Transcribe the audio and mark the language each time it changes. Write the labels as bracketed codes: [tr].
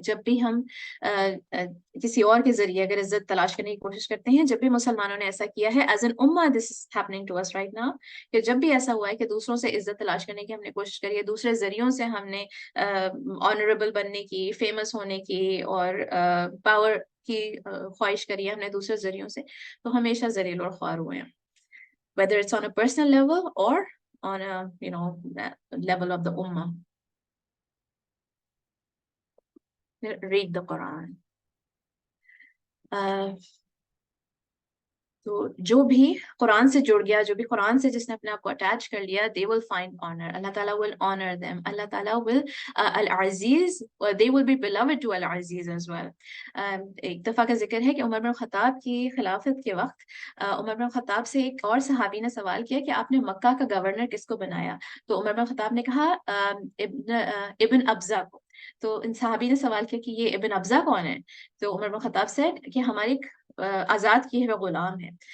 [ur] جب بھی ہم کسی اور کے ذریعے اگر عزت تلاش کرنے کی کوشش کرتے ہیں, جب بھی مسلمانوں نے ایسا کیا ہے [en] as an ummah, this is happening to us right now, [ur] کہ جب بھی ایسا ہوا ہے کہ دوسروں سے عزت تلاش کرنے کی ہم نے کوشش کری ہے, دوسرے ذریعوں سے ہم نے آنریبل بننے کی, فیمس ہونے کی اور پاور کی خواہش کری ہے ہم نے دوسرے ذریعوں سے, تو ہمیشہ ذلیل اور خوار ہوئے ہیں, [en] whether it's on a personal level or on a level of the ummah. Read the Quran. [ur] تو جو بھی قرآن سے جڑ گیا, جو بھی قرآن سے جس نے اپنے آپ کو اٹیچ کر لیا, [en] they will find honor. اللہ تعالیٰ will honor them. اللہ تعالیٰ will العزیز, they will be beloved to العزیز as well. [ur] ایک دفعہ کا ذکر ہے کہ عمر بن خطاب کی خلافت کے وقت عمر بن خطاب سے ایک اور صحابی نے سوال کیا کہ آپ نے مکہ کا گورنر کس کو بنایا؟ تو عمر بن خطاب نے کہا ابن ابزا کو. تو ان صحابی نے سوال کیا کہ یہ ابن ابزا کون ہے؟ تو عمر بن خطاب سے کہ ہماری آزاد کیے ہوئے غلام ہے.